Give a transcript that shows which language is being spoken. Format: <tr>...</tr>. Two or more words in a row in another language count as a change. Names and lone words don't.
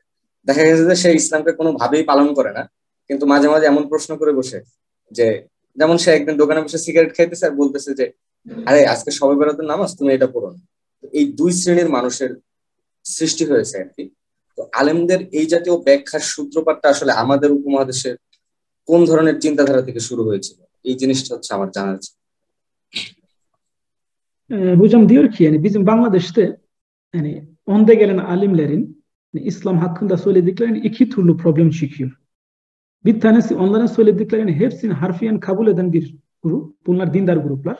<bn>দেখা গেছে যে সে ইসলামকে কোনোভাবেই পালন করে না, কিন্তু মাঝে মাঝে এমন প্রশ্ন করে বসে যে, যেমন সে একদিন দোকানে বসে সিগারেট খাইতেছে আর বলতেছে যে, আরে আজকে শবে বেরাতের নামাজ, তুমি এটা পড়ো না। এই দুই শ্রেণীর মানুষের সৃষ্টি হয়েছে আর কি। তো আলেমদের এই জাতীয় ব্যাখ্যার সূত্রপাতটা আসলে আমাদের উপমহাদেশের কোন ধরনের চিন্তাধারা থেকে শুরু hocam এই জিনিসটা hocam আমার জানা আছে।</bn> <tr>Hocam diyor ki yani bizim Bangladeş'te yani önde gelen alimlerin İslam hakkında söylediklerini iki türlü problem çıkıyor. Bir tanesi onların söylediklerini hepsini harfiyen kabul eden bir grup. Bunlar dindar gruplar.</tr>